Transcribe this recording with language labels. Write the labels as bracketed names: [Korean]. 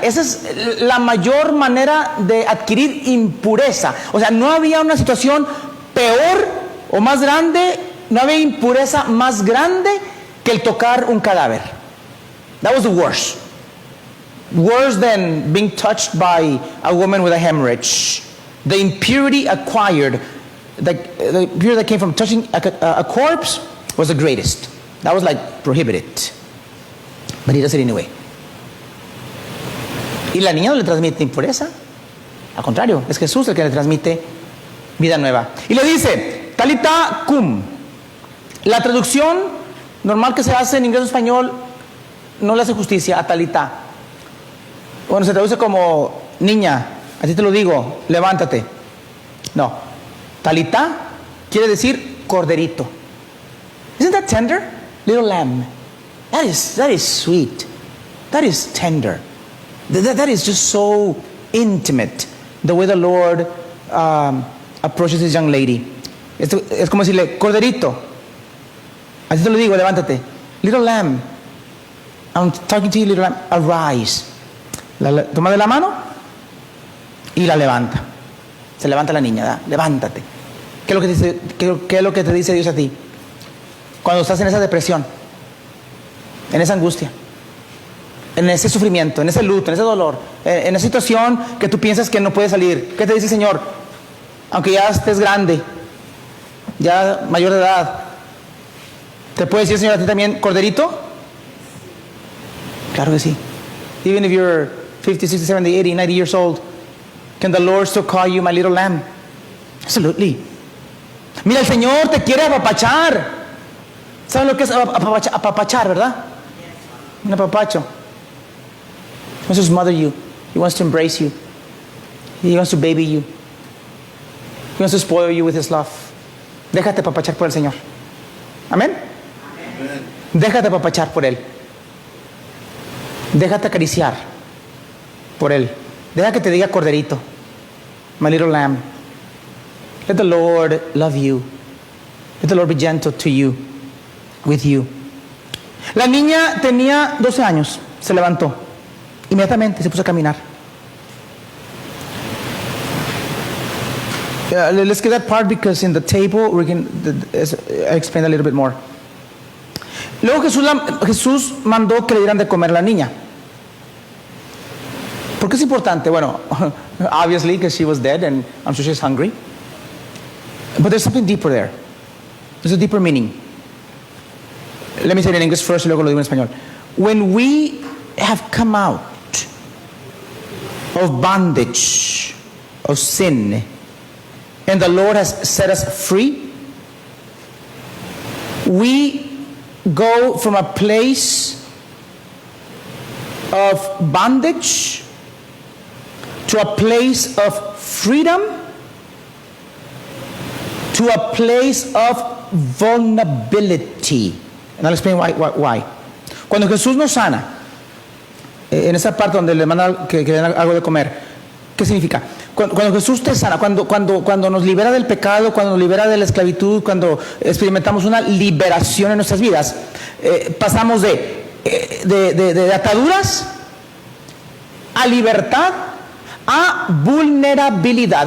[Spanish] Esa es la mayor manera de adquirir impureza. No había una situación peor o más grande, no había impureza más grande que el tocar un cadáver. [English] That was the worst. Worse than being touched by a woman with a hemorrhage. The impurity acquired, the impurity that came from touching a corpse was the greatest. That was prohibited. But he does it anyway. [Spanish] Y la niña no le transmite impureza. Al contrario, es Jesús el que le transmite vida nueva. Y le dice, Talita cum. La traducción normal que se hace en inglés o español no le hace justicia a Talita. Se traduce como niña, a ti te lo digo, levántate. No, Talita quiere decir corderito. [English] Isn't that that tender? Little lamb. That is sweet. That is tender. That is just so intimate. The way the Lord approaches this young lady. [Spanish] Es como decirle, corderito. Así te lo digo, levántate. [English] Little lamb. I'm talking to you, little lamb. Arise. [Spanish] Toma de la mano y la levanta. Se levanta la niña, ¿verdad? Levántate. ¿Qué es lo que te dice Dios a ti? Cuando estás en esa depresión, en esa angustia, en ese sufrimiento, en ese luto, en ese dolor, en esa situación que tú piensas que no puedes salir. ¿Qué te dice el Señor? Aunque ya estés grande, ya mayor de edad, ¿te puede decir el Señor a ti también, corderito? Claro que sí. [English] Even if you're 50, 60, 70, 80, 90 years old, can the Lord still call you my little lamb? Absolutely. [Spanish] Mira, el Señor te quiere apapachar. ¿Saben lo que es apapachar, verdad? Un apapacho. [English] He wants to smother you. He wants to embrace you. He wants to baby you. He wants to spoil you with His love. [Spanish] Déjate apapachar por el Señor. Amén. Déjate apapachar por Él. Déjate acariciar por Él. Deja que te diga corderito. [English] My little lamb. Let the Lord love you. Let the Lord be gentle to you, with you. [Spanish] La niña tenía 12 años. Se levantó. Inmediatamente se puso a caminar. [English] Let's get that part because in the table we can explain a little bit more. [Spanish] Luego Jesús mandó que le dieran de comer a la niña. ¿Por qué es importante? Bueno, [English] obviously because she was dead and I'm sure she's hungry. But there's something deeper there. There's a deeper meaning. Let me say it in English first [Spanish] y luego lo digo en español. [English] When we have come out of bondage, of sin, and the Lord has set us free, we go from a place of bondage to a place of freedom to a place of vulnerability. And I'll explain why. [Spanish] Cuando Jesús nos sana, en esa parte donde le manda que le den algo de comer, ¿qué significa? Cuando Jesús te sana, cuando nos libera del pecado, cuando nos libera de la esclavitud, cuando experimentamos una liberación en nuestras vidas, pasamos de ataduras a libertad, a vulnerabilidad.